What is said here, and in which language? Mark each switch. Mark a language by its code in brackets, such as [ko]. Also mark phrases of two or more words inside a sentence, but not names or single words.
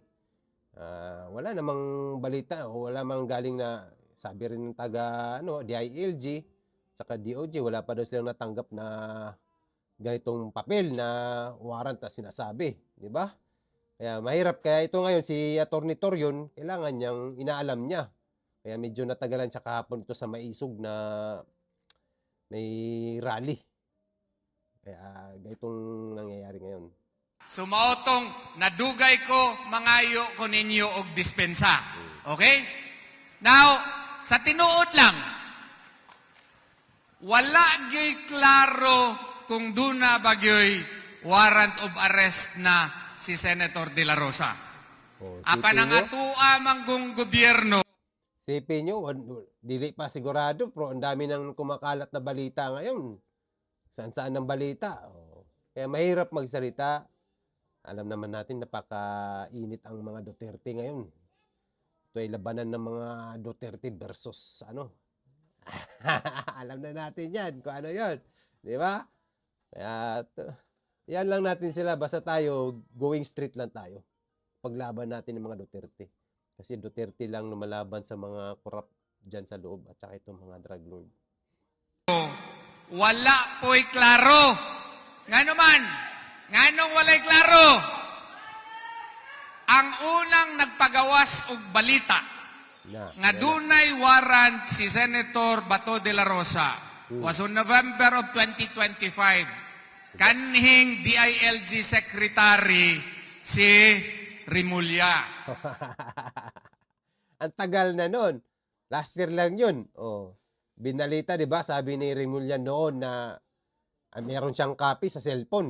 [tl] Wala namang balita o wala namang galing na sabi rin ng taga DILG saka DOJ, wala pa daw silang natanggap na ganitong papel na warrant na sinasabi, di ba? Kaya mahirap, kaya ito ngayon si Attorney Torion, kailangan niyang inaalam niya. Kaya medyo natagalan siya kahapon ito sa Maisog na may rally. Kaya ganitong nangyayari ngayon. [ceb] Sumaotong nadugay ko mangayo ko ninyo og dispensa. [en] Okay? [ceb] Now, sa tinuod lang, wala gyoy klaro kung duna ba gyoy [en] warrant of arrest [ceb] na si Senator De La Rosa. Apan ang atua manggong gobyerno. [tl] Sipin nyo, dili pa sigurado, pero ang dami nang kumakalat na balita ngayon. Saan-saan ang balita. Kaya mahirap magsalita. Alam naman natin napakainit ang mga Duterte ngayon. Ito ay labanan ng mga Duterte versus alam na natin yan kung ano yun. Di ba? Kaya yan lang natin sila. Basta tayo, [en] going straight [tl] lang tayo. Paglaban natin ng mga Duterte. Kasi Duterte lang lumalaban sa mga korap dyan sa loob at saka itong mga drug lord. [ceb] Wala po'y klaro. Nga naman, nganong walay klaro? Ang unang nagpagawas og balita nga dunay warrant si Senator Bato de la Rosa [en] was on November of 2025. [ceb] Kanhing DILG Secretary si Remulla. [tl] Ang tagal na nun. [en] Last year [tl] lang yun. Binalita, di ba? Sabi ni Remulla noon na meron siyang copy sa cellphone.